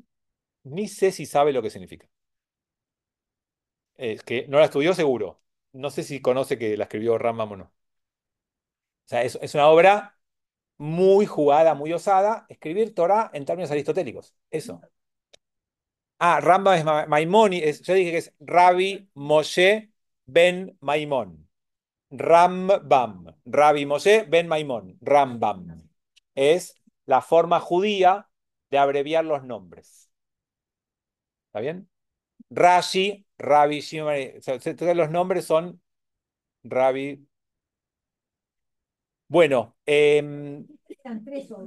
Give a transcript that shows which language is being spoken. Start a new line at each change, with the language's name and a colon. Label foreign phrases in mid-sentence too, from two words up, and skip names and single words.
Spanish: Ni sé si sabe lo que significa. Es que no la estudió seguro. No sé si conoce que la escribió Rambam o no. O sea, es una obra muy jugada, muy osada. Escribir Torah en términos aristotélicos. Eso. Ah, Rambam es Maimón. Yo dije que es Rabbi Moshe ben Maimón. Rambam. Rabbi Moshe ben Maimón. Rambam. Es la forma judía de abreviar los nombres. ¿Está bien? Rashi, Rabbi Shimon. O sea, todos los nombres son Rabbi. Bueno, Eran tres obras.